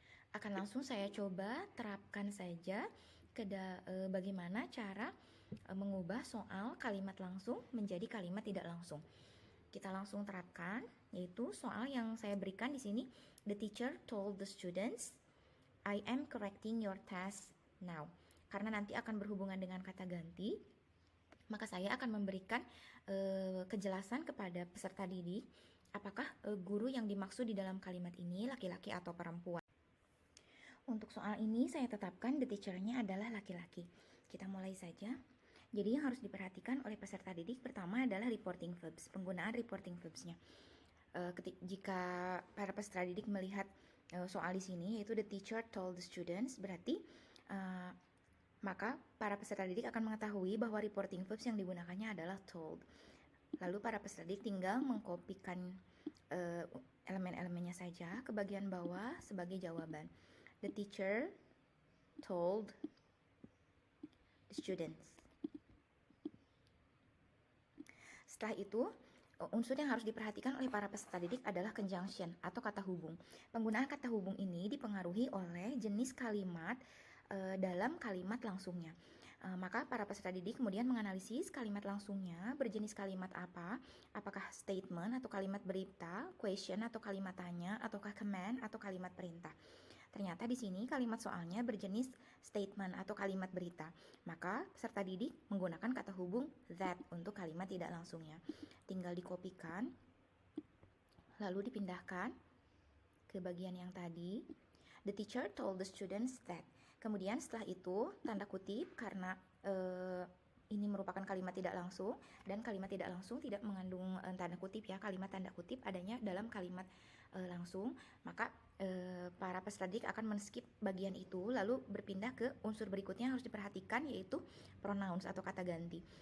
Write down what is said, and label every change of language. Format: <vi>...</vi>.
<id>Akan langsung saya coba terapkan saja bagaimana cara mengubah soal kalimat langsung menjadi kalimat tidak langsung. Kita langsung terapkan, yaitu soal yang saya berikan di sini.</id> <en>The teacher told the students, I am correcting your task now.</en> <id>Karena nanti akan berhubungan dengan kata ganti, maka saya akan memberikan kejelasan kepada peserta didik apakah guru yang dimaksud di dalam kalimat ini laki-laki atau perempuan. Untuk soal ini saya tetapkan the teacher-nya adalah laki-laki. Kita mulai saja. Jadi yang harus diperhatikan oleh peserta didik pertama adalah reporting verbs, penggunaan reporting verbs-nya. Jika para peserta didik melihat soal di sini yaitu</id> <en>the teacher told the students,</en> <id>berarti maka para peserta didik akan mengetahui bahwa reporting verbs yang digunakannya adalah told. Lalu para peserta didik tinggal mengkopikan elemen-elemennya saja ke bagian bawah sebagai jawaban.</id> <en>The teacher told the students.</en> <id>Setelah itu, unsur yang harus diperhatikan oleh para peserta didik adalah conjunction atau kata hubung. Penggunaan kata hubung ini dipengaruhi oleh jenis kalimat dalam kalimat langsungnya. Maka para peserta didik kemudian menganalisis kalimat langsungnya berjenis kalimat apa, apakah statement atau kalimat berita, question atau kalimat tanya, ataukah command atau kalimat perintah. Ternyata di sini kalimat soalnya berjenis statement atau kalimat berita. Maka peserta didik menggunakan kata hubung that untuk kalimat tidak langsungnya. Tinggal dikopikan, lalu dipindahkan ke bagian yang tadi.</id> <en>The teacher told the students that.</en> <id>Kemudian setelah itu tanda kutip karena ini merupakan kalimat tidak langsung dan kalimat tidak langsung tidak mengandung tanda kutip ya. Kalimat tanda kutip adanya dalam kalimat langsung, maka para peserta didik akan men-skip bagian itu lalu berpindah ke unsur berikutnya yang harus diperhatikan yaitu pronouns atau kata ganti.</id>